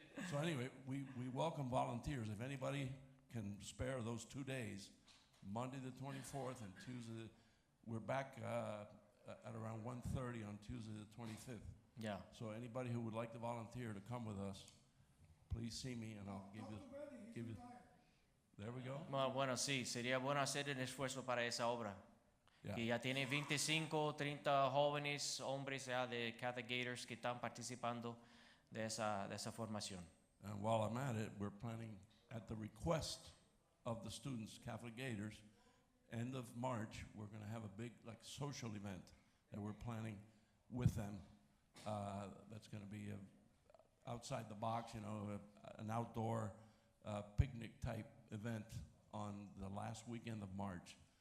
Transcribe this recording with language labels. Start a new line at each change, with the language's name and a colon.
English: So anyway, we welcome volunteers. If anybody can spare those 2 days, Monday the 24th and Tuesday, we're back at around 1:30 on Tuesday the 25th. Yeah. So anybody who would like to volunteer to come with us, please see me and I'll give you. There we go.
Spanish: Bueno, sí, sería bueno hacer el esfuerzo para esa obra.
English: Yeah.
Spanish: Que ya tiene 25, 30 jóvenes, hombres ya de Catholic Gators que están participando de esa formación.
English: And while I'm at it, we're planning, at the request of the students, Catholic Gators, end of March, we're going to have a big social event that we're planning with them. That's going to be outside the box, an outdoor picnic type event on the last weekend of March.